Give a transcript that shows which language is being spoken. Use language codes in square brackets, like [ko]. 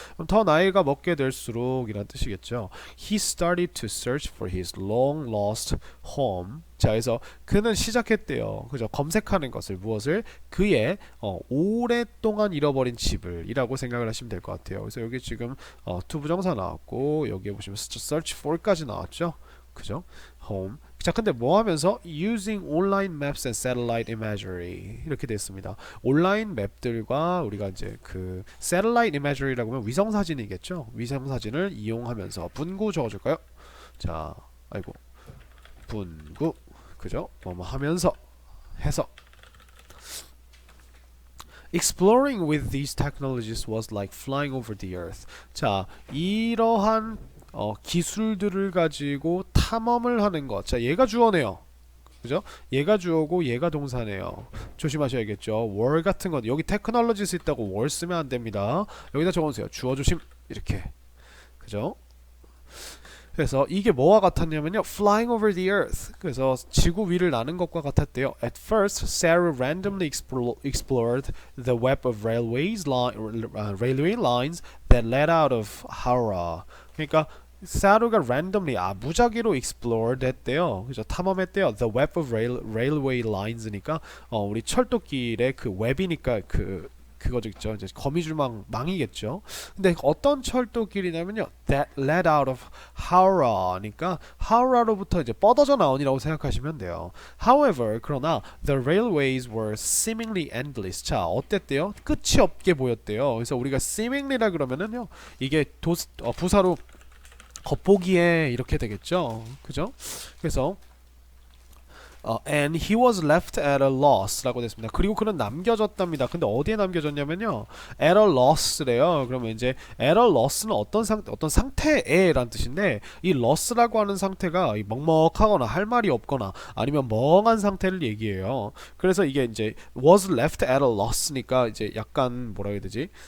[ko] 그럼 더 나이가 먹게 될수록 이란 뜻이겠죠. [en] He started to search for his long lost home. [ko] 자, 그래서 그는 시작했대요. 그죠? 검색하는 것을, 무엇을? 그의 오랫동안 잃어버린 집을 이라고 생각을 하시면 될 것 같아요. 그래서 여기 지금 투부정사 나왔고, 여기에 보시면 search for까지 나왔죠. 그죠? home. 자, 근데 뭐 하면서 [en] using online maps and satellite imagery [ko] 이렇게 됐습니다. 온라인 맵들과 우리가 이제 그 satellite imagery라고 하면 위성 사진이겠죠. 위성 사진을 이용하면서 분구 적어줄까요? 자, 아이고, 분구, 그죠? 뭐뭐 하면서 해서 [en] exploring with these technologies was like flying over the earth. [ko] 자, 이러한 기술들을 가지고 탐험을 하는 것. 자, 얘가 주어네요. 그죠? 얘가 주어고 얘가 동사네요. 조심하셔야겠죠. 월 같은 건 여기 테크놀로지스 있다고 월 쓰면 안 됩니다. 여기다 적어주세요. 주어 조심. 이렇게. 그죠? 그래서 이게 뭐와 같았냐면요, [en] flying over the earth. [ko] 그래서 지구 위를 나는 것과 같았대요. [en] At first, Sarah randomly explored the web of railway lines that led out of Howrah. [ko] 그러니까 사루가 randomly, 무작위로 explored 했대요. 그죠? 탐험했대요. [en] The web of railway lines [ko] 니까 우리 철도길의 그 웹이니까 그거죠, 이제 거미줄망이겠죠. 근데 어떤 철도길이냐면요, [en] that led out of Howrah [ko] 니까 Howrah로부터 이제 뻗어져 나온이라고 생각하시면 돼요. [en] However, [ko] 그러나 [en] the railways were seemingly endless. [ko] 자, 어땠대요? 끝이 없게 보였대요. 그래서 우리가 seemingly라 그러면은요, 이게 부사로 겉보기에 이렇게 되겠죠. 그죠? 그래서 [en] and he was left at a loss [ko] 라고 됐습니다. 그리고 그는 남겨졌답니다. 근데 어디에 남겨졌냐면요, at a loss래요. 그러면 이제 at a loss는 어떤 상태에란 뜻인데, 이 loss라고 하는 상태가 먹먹하거나 할 말이 없거나 아니면 멍한 상태를 얘기해요. 그래서 이게 이제 [en] was left at a loss [ko] 니까 이제 약간 뭐라 해야 되지?